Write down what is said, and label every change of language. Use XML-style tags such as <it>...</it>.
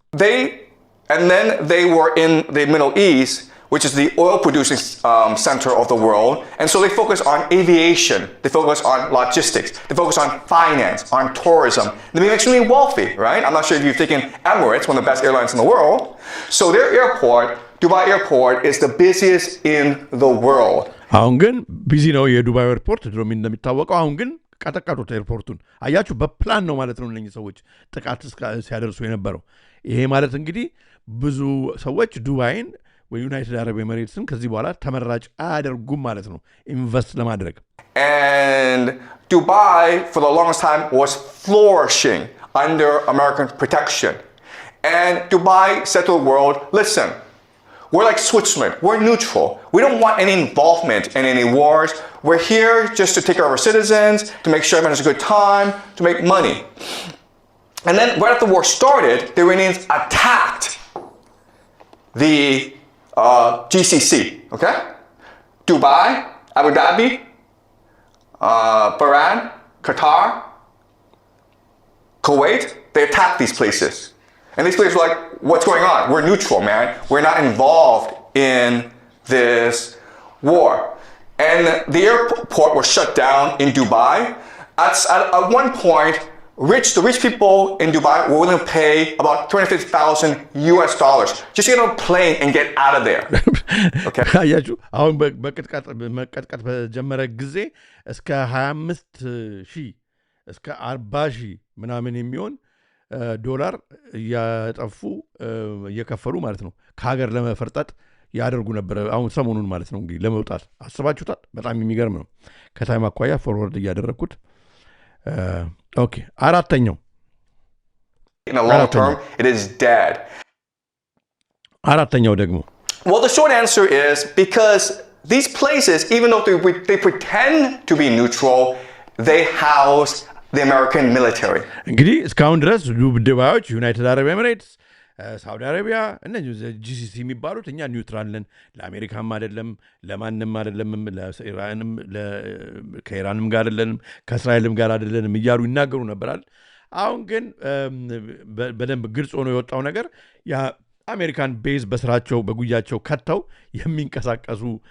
<en>And then they were in the Middle East, which is the oil producing center of the world. And so they focus on aviation, they focus on logistics, they focus on finance, on tourism. They became extremely wealthy, right? I'm not sure if you've taken Emirates, one of the best airlines in the world. So their airport, Dubai Airport, is the busiest in the world.</en> <am>አሁን ግን ቢዚ ነው የዱባይ ኤርፖርት ድሮም እንደሚታወቀው። አሁን ግን ቀጠቀጡት ኤርፖርቱን። አያችሁ በፕላን ነው ማለት ነው እነኚህ ሰዎች ጥቃት ሲያደርሱ የነበረው። ይሄ ማለት እንግዲህ ብዙ ሰዎች ዱባይን ወይ ዩናይትድ አረብ ኤሚሬትስን ከዚህ በኋላ ተመራጭ አያደርጉም ማለት ነው ኢንቨስት ለማድረግ።</am> <en>And Dubai for the longest time was flourishing under American protection. And Dubai said to the world, listen, we're like Switzerland. We're neutral. We don't want any involvement in any wars. We're here just to take care of our citizens, to make sure everyone has a good time, to make money. And then right after the war started, the Iranians attacked the GCC, okay? Dubai, Abu Dhabi, Bahrain, Qatar, Kuwait, they attacked these places. And these places were like, what's going on? We're neutral, man. We're not involved in this war. And the airport was shut down in Dubai. At one point, the rich people in Dubai were willing to pay about $250,000 US just to get on a plane and get out of there. Okay.</en> <am>አያችሁ አሁን መቀጥቀጥ በጀመረ ጊዜ እስከ 25,000 እስከ 40,000 ምናምን የሚሆን ዶላር እያጠፉ እየከፈሉ ማለት ነው ከሀገር ለመፈርጠጥ ያደርጉ ነበር። አሁን ሰሞኑን ማለት ነው እንግዲህ ለመውጣት አስባችሁታል። በጣም የሚገርም ነው። ከታይም አኳያ ፎርወርድ እያደረግኩት ኦኬ። አራተኛው</am> <en>in the long term it is dead.</en> <am>አራተኛው ደግሞ</am> <en>Well, the short answer is because these places, even though they pretend to be neutral, they house the American military.</en> <am>እንግዲህ እስካሁን ድረስ ዱባዮች ዩናይትድ አረብ ኤሚሬትስ፣ ሳውዲ አረቢያ እነዚህ ጂሲሲ የሚባሉት እኛ ኒውትራል ነን፣ ለአሜሪካም አይደለም ለማንም አይደለም፣ ለኢራንም ከኢራንም ጋር አይደለንም ከእስራኤልም ጋር አይደለንም እያሉ ይናገሩ ነበራል። አሁን ግን በደንብ ግልጽ ሆኖ የወጣው ነገር የአሜሪካን ቤዝ በስራቸው በጉያቸው ከተው የሚንቀሳቀሱ</am>